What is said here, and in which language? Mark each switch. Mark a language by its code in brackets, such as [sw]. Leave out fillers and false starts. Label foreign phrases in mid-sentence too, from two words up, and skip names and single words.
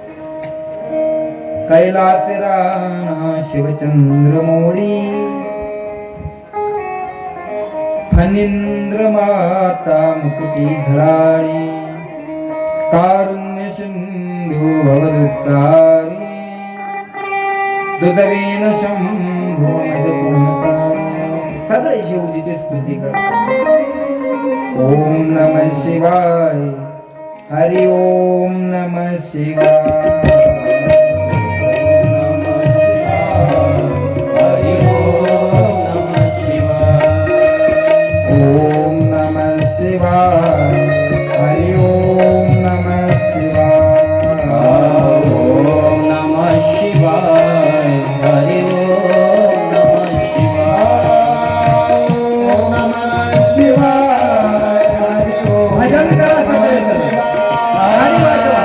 [mr] कैलास राणा शिवचंद्र मोडी, फणींद्र माता मुकुटी झळाळी, कारुण्य सिंधू भवदुःखारी, दुर्दवेन शंभो मज पूर्णतारी. सगळे शिवजीची स्तुती करतात. [sa] ओम नमः शिवाय, हरि ओम नमः शिवाय. ओम नमः शिवाय, हरि ओम नमः शिवाय. ओम नमः शिवाय, हरि ओम नमः शिवाय. ओम नमः शिवाय, हरि ओम. [mr] भजन करा सगळे जण. आणि वाजवा.